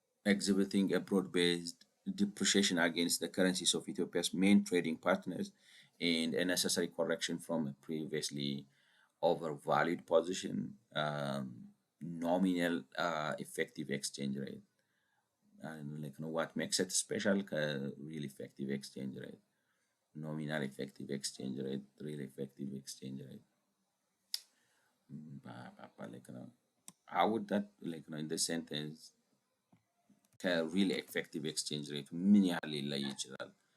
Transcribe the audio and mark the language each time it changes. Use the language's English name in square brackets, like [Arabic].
[English] exhibiting a broad-based depreciation against the currencies of Ethiopia's main trading partners and a necessary correction from a previously overvalued position. Nominal effective exchange rate. Like what makes it special? Real effective exchange rate. Nominal effective exchange rate. Real effective exchange rate. Like how would that in the sentence? [Amharic] ከሪል ኤፌክቲቭ ኤክስቼንጅ ሬቱ ምን ያህል ሊለይ ይችላል?